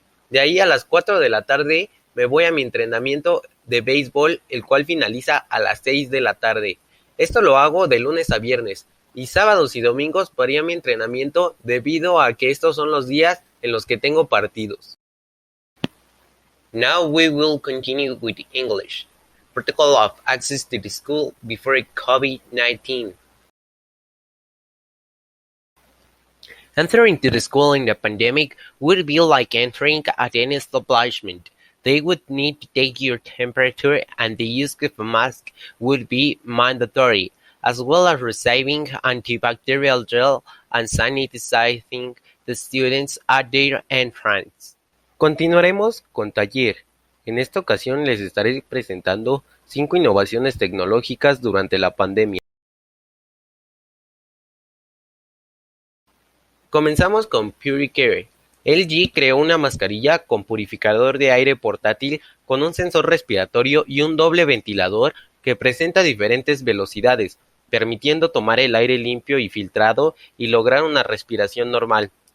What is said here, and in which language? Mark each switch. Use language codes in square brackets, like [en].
[es] De ahí a las 4 de la tarde me voy a mi entrenamiento de béisbol, el cual finaliza a las 6 de la tarde. Esto lo hago de lunes a viernes y sábados y domingos varía mi entrenamiento debido a que estos son los días en los que tengo partidos. [en] Now we will continue with English. Protocol of access to the school before COVID-19. Entering to the school in the pandemic would be like entering at any establishment. They would need to take your temperature and the use of a mask would be mandatory, as well as receiving antibacterial gel and sanitizing the students at their entrance. [es] Continuaremos con taller. En esta ocasión les estaré presentando 5 innovaciones tecnológicas durante la pandemia. Comenzamos con PuriCare. LG creó una mascarilla con purificador de aire portátil con un sensor respiratorio y un doble ventilador que presenta diferentes velocidades, permitiendo tomar el aire limpio y filtrado y lograr una respiración normal.